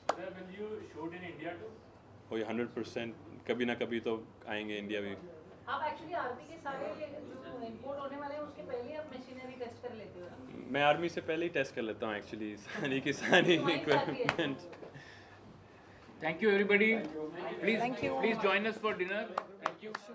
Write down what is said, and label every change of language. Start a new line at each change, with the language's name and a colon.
English: Sir, will you shoot in India too?
Hindi: वही 100% कभी ना कभी तो आएंगे इंडिया भी। आप एक्चुअली आर्मी के सारे जो इंपोर्ट होने वाले हैं उसके पहले आप मशीनरी टेस्ट कर लेते हो ना? मैं आर्मी से पहले ही टेस्ट कर लेता हूँ एक्चुअली सारी की सारी equipment.
English: Thank you everybody. Please Thank you. please join us for dinner. Thank you.